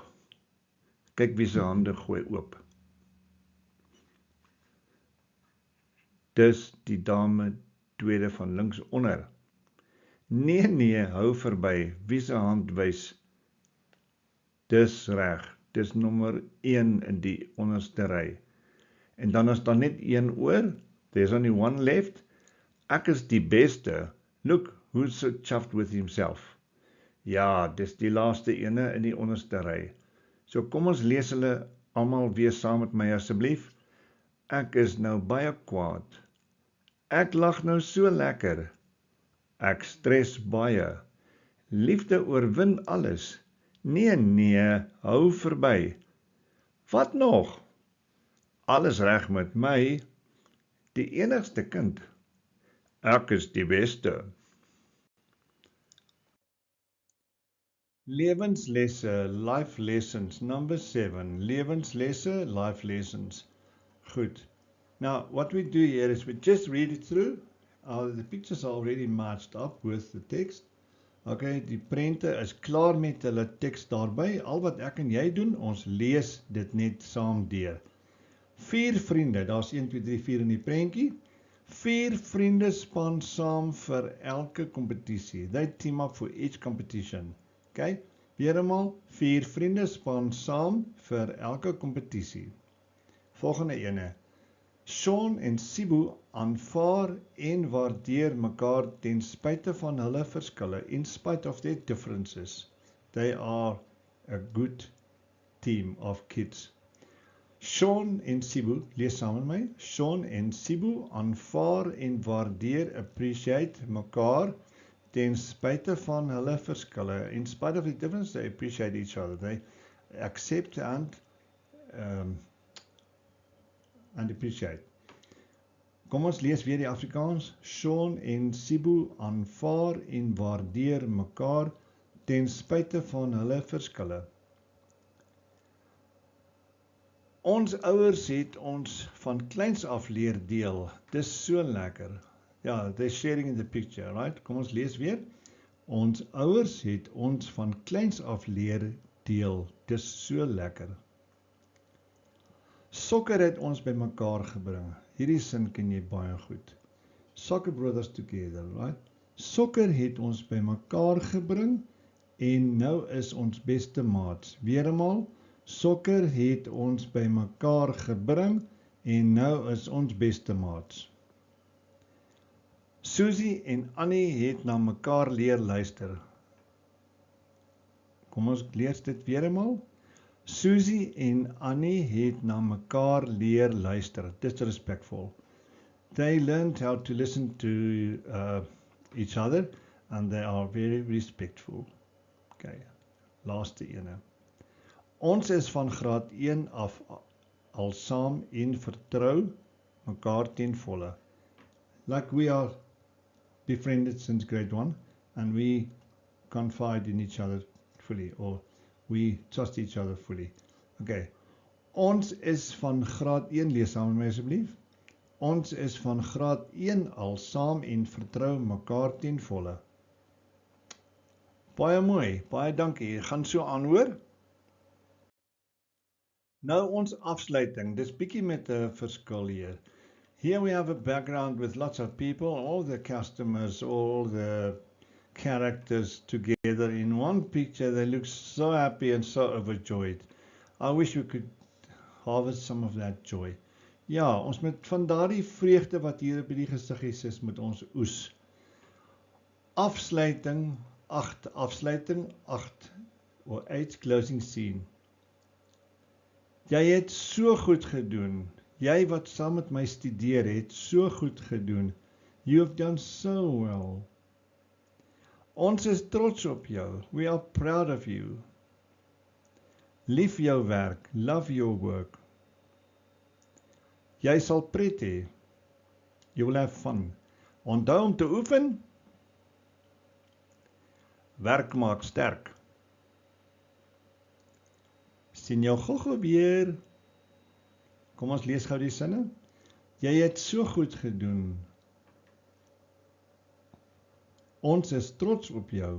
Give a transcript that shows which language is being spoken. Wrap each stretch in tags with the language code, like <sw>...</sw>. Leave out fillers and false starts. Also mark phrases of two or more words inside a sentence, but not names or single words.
<af>Kyk wie se hande gooi oop. Dis die dame tweede van links onder. Nee, hou verby, wie se hand wys? Dis reg, dis nommer 1 in die onderste ry. En dan is daar net een oor,</af> <en>there's only one left.</en> <af>Ek is die beste.</af> <en>Look, who's so chuffed with himself.</en> <af>Ja, dis die laaste ene in die onderste ry. So kom ons lees hulle almal weer saam met my asseblief. Ek is nou baie kwaad. Ek lag nou so lekker. Ek stres baie. Liefde oorwin alles. Nee, hou verby. Wat nog? Alles reg met my. Die enigste kind. Ek is die beste. Lewenslesse,</af> <en>life lessons, number 7.</en> <af>Lewenslesse,</af> <en>life lessons. Good. Now, what we do here is we just read it through. The pictures are already matched up with the text.</en> <af>Okay, die prente is klaar met hulle teks daarby. Al wat ek en jy doen, ons lees dit net saam deur. 4 vriende, daar's 1, 2, 3, 4 in die prentjie. 4 vriende span saam vir elke kompetisie.</af> <en>They team up for each competition.</en> <af>Okay, weer eenmaal, 4 vriende span saam vir elke kompetisie. Volgende ene. Sean en Sibu aanvaar en waardeer mekaar ten spyte van hulle verskille.</af> <en>In spite of their differences, they are a good team of kids.</en> <af>Sean en Sibu, lees saam met my. Sean en Sibu aanvaar en waardeer, appreciate mekaar ten spyte van hulle verskille.</af> <en>In spite of the differences, they appreciate each other. They accept and appreciate.</en> <af>Kom ons lees weer die Afrikaans. Sean en Sibu aanvaar en waardeer mekaar ten spyte van hulle verskille. Ons ouers het ons van kleins af leer deel. Dis so lekker. Ja,</af> <en>they're sharing in the picture, right?</en> <af>Kom ons lees weer. Ons ouers het ons van kleins af leer deel. Dis so lekker. Sokker het ons by mekaar gebring. Hierdie sin ken jy baie goed.</af> <en>Soccer brothers together, right?</en> <af>Sokker het ons by mekaar gebring en nou is ons beste maats. Weeremaal, sokker het ons by mekaar gebring en nou is ons beste maats. Susie en Annie het na mekaar leer luister. Kom ons lees dit weer eenmaal. Susie en Annie het na mekaar leer luister.</af> <en>Disrespectful. They learned how to listen to each other and they are very respectful.</en> <af>Okay, laaste ene. Ons is van graad 1 af al saam en vertrou mekaar ten volle.</af> <en>Like we are befriended since grade 1 and we confide in each other fully or we trust each other fully.</en> <af>Okay. Ons is van graad 1, lees saam met my asseblief. Ons is van graad 1 al saam en vertrou mekaar ten volle. Baie mooi, baie dankie. Gaan so aan, hoor. Nou ons afsluiting. Dis bietjie met 'n verskil hier.</af> <en>Here we have a background with lots of people, all the customers, all the characters together in one picture. They look so happy and so overjoyed. I wish we could harvest some of that joy.</en> <af>Ja, ons moet van daardie vreugde wat hier by die gesiggies is, moet ons oes. Afsluiting 8,</af> <en>or 8 closing scene.</en> <af>Jy het so goed gedoen. Jy wat saam met my studeer het, so goed gedoen.</af> <en>You have done so well.</en> <af>Ons is trots op jou.</af> <en>We are proud of you.</en> <af>Lief jou werk.</af> <en>Love your work.</en> <af>Jy sal pret hê.</af> <en>You will have fun.</en> <af>Onthou om te oefen. Werk maak sterk. Sien jou gou weer. Kom ons lees gou die sinne. Jy het so goed gedoen. Ons is trots op jou.</af>